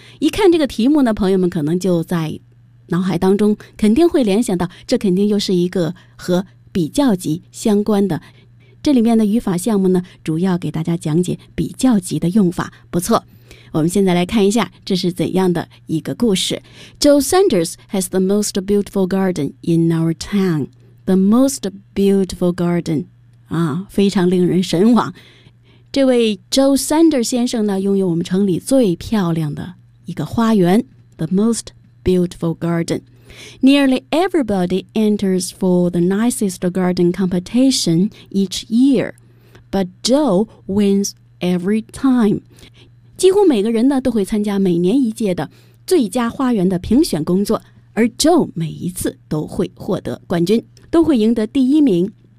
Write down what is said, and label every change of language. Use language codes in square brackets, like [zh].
[zh] 一看这个题目呢，朋友们可能就在脑海当中肯定会联想到，这肯定又是一个和比较级相关的。这里面的语法项目呢，主要给大家讲解比较级的用法。不错，我们现在来看一下这是怎样的一个故事。 [en] Joe Sanders has the most beautiful garden in our town. The most beautiful garden. [zh] 啊，非常令人神往。这位 Joe Sanders 先生呢，拥有我们城里最漂亮的一个花园。 [en] The most beautiful garden. Nearly everybody enters for the nicest garden competition each year, but Joe wins every time. [zh] 几乎每个人呢都会参加每年一届的最佳花园的评选工作，而 Joe 每一次都会获得冠军，都会赢得第一名。